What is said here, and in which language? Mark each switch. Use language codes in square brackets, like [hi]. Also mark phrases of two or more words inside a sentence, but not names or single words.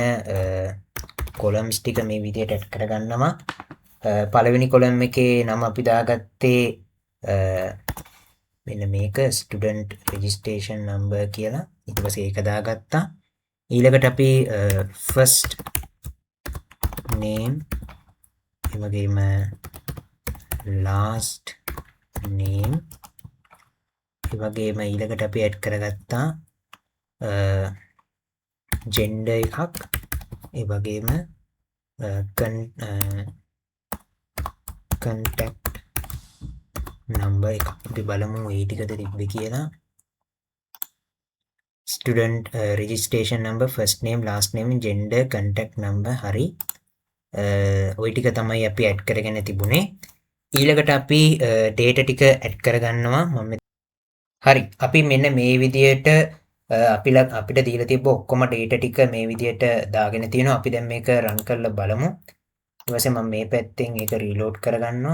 [si] columns ටික මේ විදිහට add කරගන්නවා පළවෙනි column එකේ නම අපි දාගත්තේ මෙන්න මේක [en] student registration number [si] කියලා ඊට පස්සේ ඒක දාගත්තා ඊළඟට අපි [en] first name [si] ඒ වගේම [en] last name [si] ඒ වගේම ඊළඟට අපි add කරගත්තා gender එකක් ඒ වගේම [en] contact number [si] එකක් අපි බලමු ඒ ටිකද තිබ්බේ කියලා [en] student registration number first name last name gender contact number [si] හරි ওই ටික තමයි අපි add කරගෙන තිබුණේ ඊළඟට අපි data ටික add කරගන්නවා මම හරි අපි මෙන්න මේ විදියට අපිට දීලා තිබ්බ ඔක්කොම data ටික මේ විදියට දාගෙන තියෙනවා අපි දැන් මේක run කරලා බලමු ඊට පස්සේ මම මේ පැත්තෙන් ඒක රීලෝඩ් කරගන්නවා.